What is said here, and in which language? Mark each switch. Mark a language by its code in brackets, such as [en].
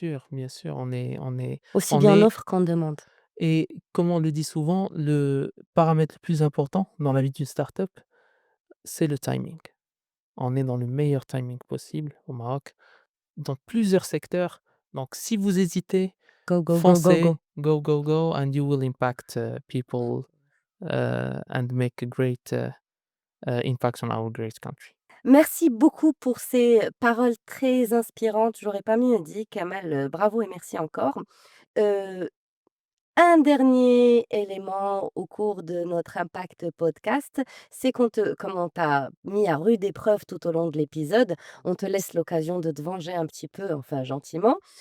[fr] Bien sûr, on est aussi on bien en est offre qu'en demande. et comme on le dit souvent, le paramètre le plus important dans la vie d'une start-up, c'est le timing. On est dans le meilleur timing possible au Maroc, dans plusieurs secteurs. Donc si vous hésitez, [en] Go, go, go, go, [fr] foncez, [en] go. go, go, go and you will impact, people, and make a great, impact on our great country. [fr] Merci beaucoup pour ces paroles très inspirantes, j'aurais pas mieux dit Kamel, bravo et merci encore. Heu Un dernier élément au cours de notre impact podcast, c'est comme on t'a mis à rude épreuve tout au long de l'épisode, on te laisse l'occasion de te venger un petit peu, enfin gentiment.